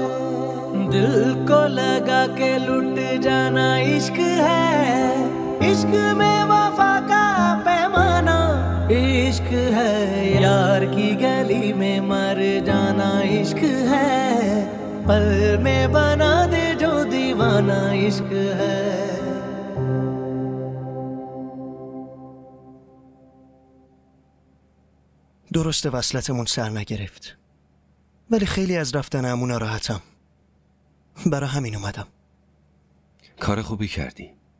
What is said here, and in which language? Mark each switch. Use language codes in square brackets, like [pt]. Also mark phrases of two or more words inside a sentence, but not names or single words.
[hi] दिल को लगा के लुट जाना इश्क है, इश्क में वफा का पैमाना इश्क है। यार की गली में मर जाना इश्क है, पल में बना दे जो दीवाना इश्क है। [fa] درسته وصلتمون سر نگرفت، ولی خیلی از رفتن عمو ناراحتم. برای همین اومدم. کار خوبی کردی.